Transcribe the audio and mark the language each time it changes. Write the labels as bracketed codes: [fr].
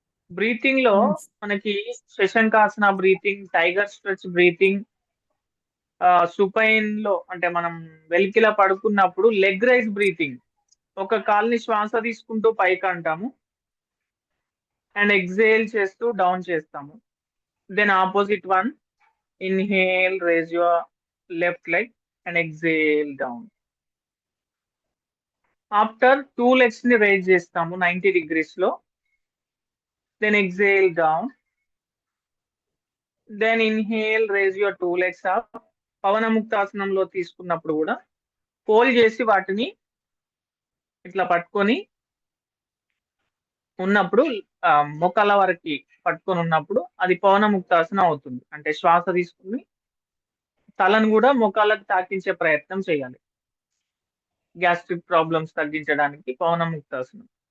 [te] Breathing లో మనకి శశంకాసన breathing, tiger stretch breathing, supine లో అంటే మనం వెలికిలా పడుకున్నప్పుడు లెగ్ రైజ్ బ్రీతింగ్, ఒక కాల్ని శ్వాస తీసుకుంటూ పైకి అంటాము అండ్ ఎక్సేల్ చేస్తూ డౌన్ చేస్తాము. [en] Then opposite one, inhale raise your left leg and exhale down. After 2 legs [te] ని రైజ్ చేస్తాము [en] 90 degrees లో, then exhale down, then inhale raise your 2 legs up. [te] పవన ముక్తాసనంలో తీసుకున్నప్పుడు కూడా ఫోల్డ్ చేసి వాటిని ఇట్లా పట్టుకొని ఉన్నప్పుడు మొక్కల వరకు పట్టుకొని ఉన్నప్పుడు అది పవన ముక్తాసనం అవుతుంది. అంటే శ్వాస తీసుకుని తలను కూడా మొక్కలకు తాకించే ప్రయత్నం చేయాలి, గ్యాస్ట్రిక్ ప్రాబ్లమ్స్ తగ్గించడానికి పవన ముక్తాసనం.